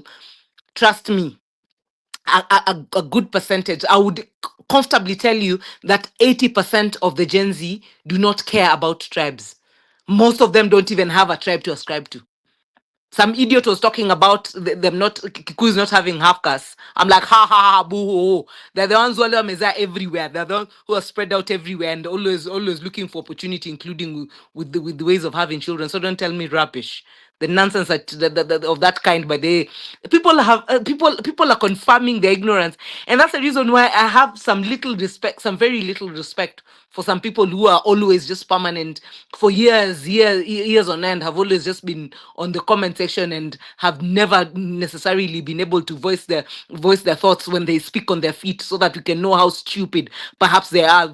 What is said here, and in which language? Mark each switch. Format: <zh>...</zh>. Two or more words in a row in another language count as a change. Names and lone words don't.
<en>Trust me, a good percentage, I would comfortably tell you that 80% of the Gen Z do not care about tribes. Most of them don't even have a tribe to ascribe to. Some idiot was talking about them not, Kikuyu is not having half caste. I'm like, ha ha ha, boo hoo, hoo. They're the ones who are meza everywhere. They're the ones who are spread out everywhere and always looking for opportunity, including with the ways of having children. So don't tell me rubbish. the nonsense of that kind. But people are confirming their ignorance, and that's the reason why I have some little respect, some very little respect for some people who are always just permanent for years on end, have always just been on the comment section and have never necessarily been able to voice their thoughts when they speak on their feet, so that we can know how stupid perhaps they are.</en>